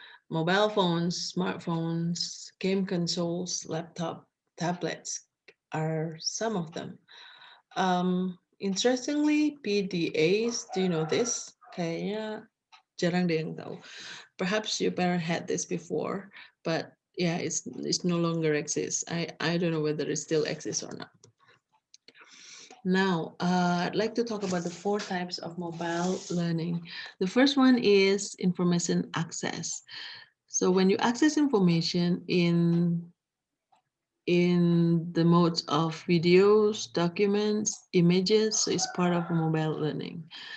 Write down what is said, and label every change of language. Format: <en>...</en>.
<en>Mobile phones, smartphones, game consoles, laptop, tablets are some of them. Interestingly, PDAs, do you know this?</en> <id>Kayaknya jarang deh yang tahu.</id> <en>Perhaps your parent had this before, but yeah, it's no longer exists. I don't know whether it still exists or not. Now, I'd like to talk about the four types of mobile learning. The first one is information access. So when you access information in the modes of videos, documents, images, so it's part of mobile learning.</en>